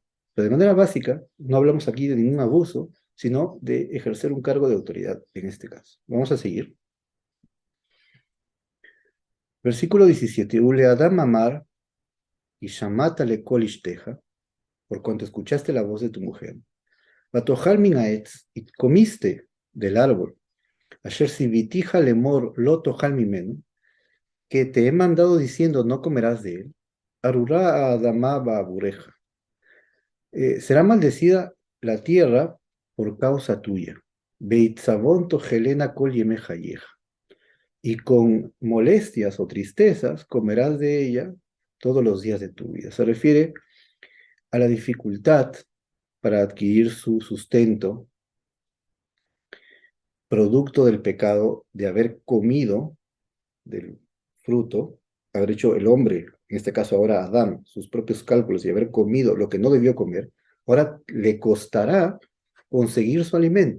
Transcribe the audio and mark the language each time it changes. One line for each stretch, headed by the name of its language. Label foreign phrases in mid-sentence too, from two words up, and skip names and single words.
Spanish: Pero de manera básica, no hablamos aquí de ningún abuso, sino de ejercer un cargo de autoridad en este caso. Vamos a seguir. Versículo 17.
Hebrew: ולאדם אמר כי שמעת לקול אשתך,
Spanish: por cuanto escuchaste la voz de tu mujer.
Hebrew: ותאכל מן העץ,
Spanish: y comiste del árbol.
Hebrew: אשר צויתיך לאמר לא תאכל ממנו,
Spanish: que te he mandado diciendo no comerás de él.
Hebrew: ארורה האדמה בעבורך.
Spanish: Será maldecida la tierra por causa tuya.
Hebrew: בעצבון תאכלנה כל ימי חייך.
Spanish: Y con molestias o tristezas comerás de ella todos los días de tu vida. Se refiere a la dificultad para adquirir su sustento, producto del pecado de haber comido del fruto, haber hecho el hombre, en este caso ahora Adán, sus propios cálculos y haber comido lo que no debió comer, ahora le costará conseguir su alimento.